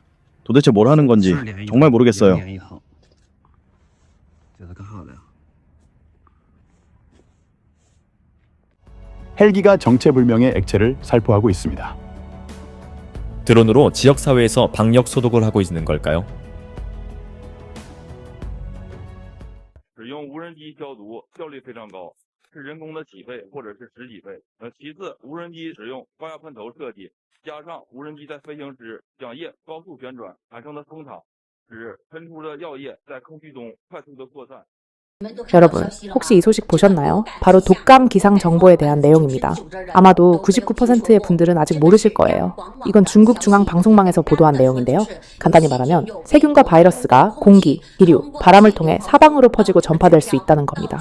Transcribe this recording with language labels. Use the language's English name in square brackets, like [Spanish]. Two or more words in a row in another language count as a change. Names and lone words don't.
[Korean] 도대체 뭘 하는 건지 정말 모르겠어요. 헬기가 정체불명의 액체를 살포하고 있습니다. 드론으로 지역사회에서 방역 소독을 하고 있는 걸까요? [Chinese] 使用无人机消毒效率非常高，是人工的几倍或者是十几倍。其次，无人机使用高压喷头设计，加上无人机在飞行时桨叶高速旋转产生的风场，使喷出的药液在空气中快速的扩散。 [Korean] 여러분, 혹시 이 소식 보셨나요? 바로 독감 기상 정보에 대한 내용입니다. 아마도 99%의 분들은 아직 모르실 거예요. 이건 중국 중앙 방송망에서 보도한 내용인데요. 간단히 말하면 세균과 바이러스가 공기, 기류, 바람을 통해 사방으로 퍼지고 전파될 수 있다는 겁니다.